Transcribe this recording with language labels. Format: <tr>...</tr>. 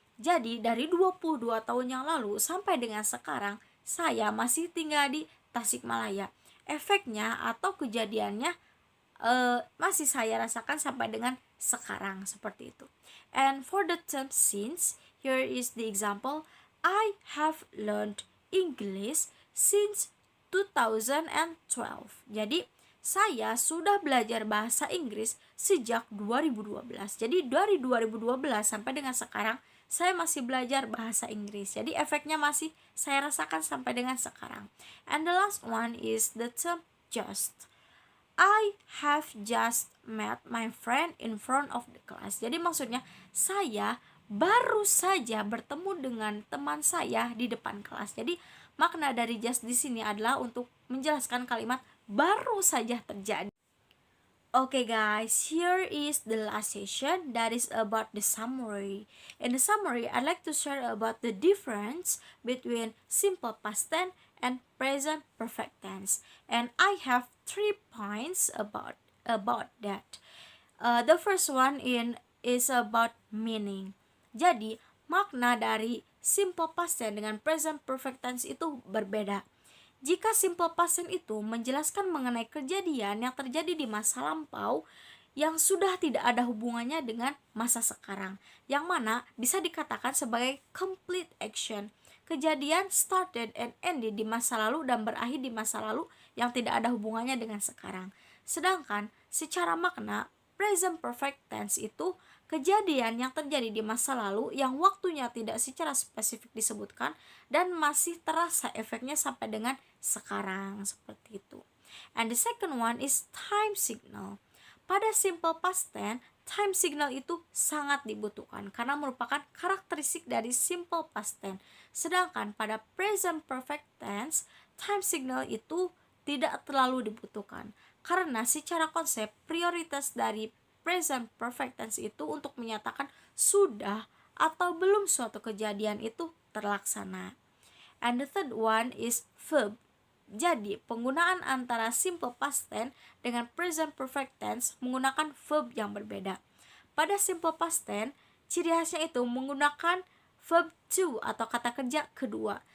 <id>Jadi dari 22 tahun yang lalu sampai dengan sekarang saya masih tinggal di Tasikmalaya. Efeknya atau kejadiannya masih saya rasakan sampai dengan sekarang, seperti itu.</id> <en>And for the term since, here is the example. I have learned English since 2012.</en> <id>Jadi saya sudah belajar bahasa Inggris sejak 2012. Jadi dari 2012 sampai dengan sekarang saya masih belajar bahasa Inggris. Jadi efeknya masih saya rasakan sampai dengan sekarang.</id> <en>And the last one is the term just. I have just met my friend in front of the class.</en> <id>Jadi maksudnya saya baru saja bertemu dengan teman saya di depan kelas. Jadi makna dari just di sini adalah untuk menjelaskan kalimat baru saja terjadi.</id> <en>Okay guys, here is the last session that is about the summary. In the summary, I'd like to share about the difference between simple past tense and present perfect tense. And I have 3 points about that. The first one is about meaning.</en> <id>Jadi, makna dari simple past tense dengan present perfect tense itu berbeda. Jika simple past tense itu menjelaskan mengenai kejadian yang terjadi di masa lampau yang sudah tidak ada hubungannya dengan masa sekarang, yang mana bisa dikatakan sebagai complete action. Kejadian</id> <en>started and ended</en> <id>di masa lalu dan berakhir di masa lalu yang tidak ada hubungannya dengan sekarang. Sedangkan secara makna, present perfect tense itu kejadian yang terjadi di masa lalu yang waktunya tidak secara spesifik disebutkan dan masih terasa efeknya sampai dengan sekarang, seperti itu.</id> <en>And the second one is time signal.</en> <id>Pada simple past tense, time signal itu sangat dibutuhkan karena merupakan karakteristik dari simple past tense. Sedangkan pada present perfect tense, time signal itu tidak terlalu dibutuhkan karena secara konsep prioritas dari present perfect tense itu untuk menyatakan sudah atau belum suatu kejadian itu terlaksana.</id> <en>And the third one is verb.</en> <id>Jadi, penggunaan antara simple past tense dengan present perfect tense menggunakan verb yang berbeda. Pada simple past tense, ciri khasnya itu menggunakan verb to atau kata kerja kedua.</id>